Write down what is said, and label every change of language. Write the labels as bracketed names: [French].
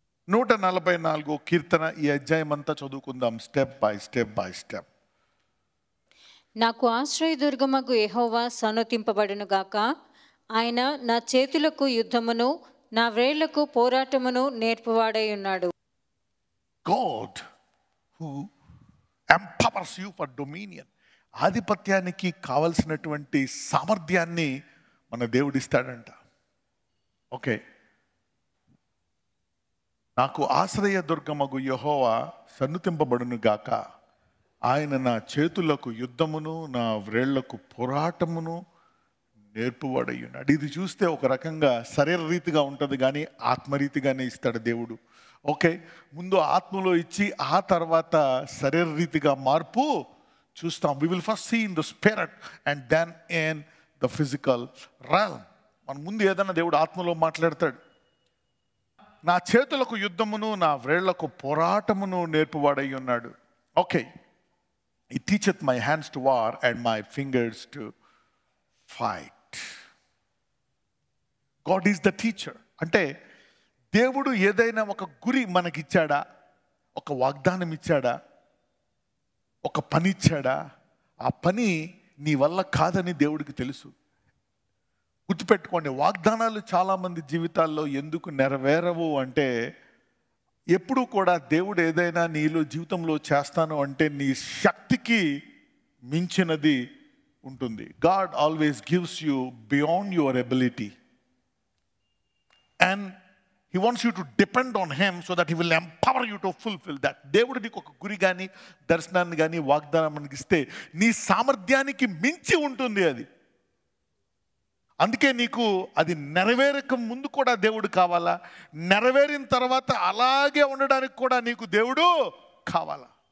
[Telugu] 144 కీర్తన, ఈ అధ్యాయం అంతా చదువుకుందాం స్టెప్ బై స్టెప్. నాకు ఆశ్రయదుర్గమగు యెహోవా సన్నతింపబడును గాక. ఆయన నా చేతులకు యుద్ధమును, నా వ్రేళ్లకు పోరాటమును నేర్పువాడై ఉన్నాడు. [English] God who empowers you for dominion. [Telugu] ఆధిపత్యానికి కావలసినటువంటి సామర్థ్యాన్ని మన దేవుడు ఇస్తాడంట. ఓకే, నాకు ఆశ్రయ దుర్గమగు యెహోవా సన్నుతింపబడును గాక. ఆయన నా చేతులకు యుద్ధమును, నా వ్రేళ్లకు పోరాటమును నేర్పువాడై ఉన్నాడు. ఇది చూస్తే ఒక రకంగా శరీర రీతిగా ఉంటుంది, కానీ ఆత్మరీతిగానే ఇస్తాడు దేవుడు. ఓకే, ముందు ఆత్మలో ఇచ్చి ఆ తర్వాత శరీర రీతిగా మార్పు చూస్తాం. [English] We will first see in the spirit and then in the physical realm. [Telugu] మన ముందు ఏదైనా దేవుడు ఆత్మలో మాట్లాడతాడు. నా చేతులకు యుద్ధమును, నా వ్రేళ్లకు పోరాటమును నేర్పువాడై ఉన్నాడు. [English] Okay, He teacheth my hands to war and my fingers to fight. God is the teacher. [Telugu] అంటే దేవుడు ఏదైనా ఒక గురి మనకిచ్చాడా, ఒక వాగ్దానం ఇచ్చాడా, ఒక పని ఇచ్చాడా, ఆ పని నీ వల్ల కాదని దేవుడికి తెలుసు. గుర్తుపెట్టుకోండి, వాగ్దానాలు చాలామంది జీవితాల్లో ఎందుకు నెరవేరవు అంటే, ఎప్పుడు కూడా దేవుడు ఏదైనా నీలో జీవితంలో చేస్తాను అంటే నీ శక్తికి మించినది ఉంటుంది. [English] God always gives you beyond your ability and He wants you to depend on Him so that He will empower you to fulfill that. [Telugu] దేవుడు నీకు ఒక గురి కానీ దర్శనాన్ని కానీ వాగ్దానం మనకి ఇస్తే నీ సామర్థ్యానికి మించి ఉంటుంది అది. అందుకే నీకు అది నెరవేరక ముందు కూడా దేవుడు కావాలా, నెరవేరిన తర్వాత అలాగే ఉండడానికి కూడా నీకు దేవుడు కావాలా.